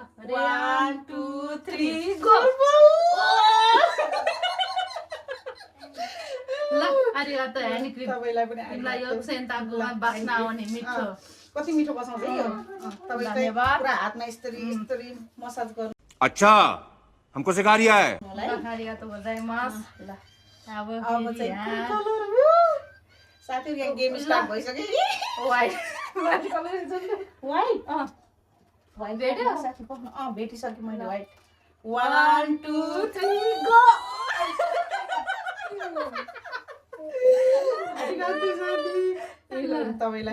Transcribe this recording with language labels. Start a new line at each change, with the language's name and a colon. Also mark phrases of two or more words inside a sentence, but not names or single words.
Nepali: 1 2 3 गो। गो। ल आर्या त
English: hand cream
Nepali: तपाईलाई पनि तिमीलाई यो सेन्ताकोमा बास्न आउने मिठो। कति मिठो बसाउँछ है यो। तपाईले धन्यवाद। पुरा हातमा यस्तरी मसाज गर्नु।
Hindi: अच्छा हमको सिखा रिया है।
Japanese: ありがとうございます.
Nepali: ल अब अब चाहिँ कुन कलर हो साथी? यहाँ गेम स्टार्ट भइसक्यो।
English: white white color white white
Nepali: भेट्यो? साथी पक्न भेटिसक्यो मैले व्हाइट। 1 2 3 गो। तपाईलाई